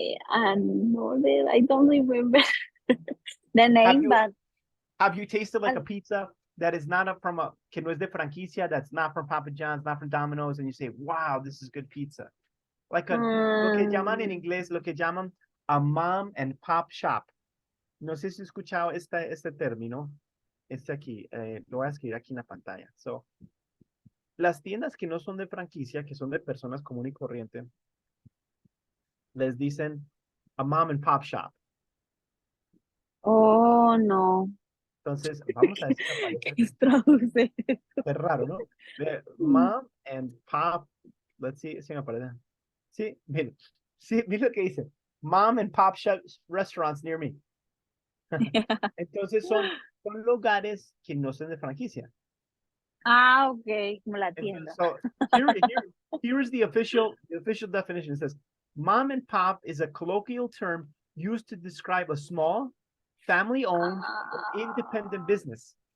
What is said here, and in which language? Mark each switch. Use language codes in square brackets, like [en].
[en] And I don't remember the name, but have you tasted like a pizza that is not [es] que no es de franquicia, [en] that's not from Papa John's, not from Domino's, and you say, wow, this is good pizza? [es] Like lo que llaman en inglés, lo que llaman a mom and pop shop. No sé si has escuchado este término. Aquí, lo voy a escribir aquí en la pantalla. So, las tiendas que no son de franquicia, que son de personas común y corriente, les dicen a mom and pop shop. Oh, no. Entonces, vamos a ver si me aparece. ¿Qué traduce? Es raro, ¿no? Mom and pop. [en] Let's see, [es] si me aparece. Sí, mira, sí, mira lo que dice. [en] Mom and pop restaurants near me. [es] Entonces son lugares que no son de franquicia. Ah, ok, como la tienda. [en] So here is the official definition. It says, mom and pop is a colloquial term used to describe a small, family-owned, or independent business.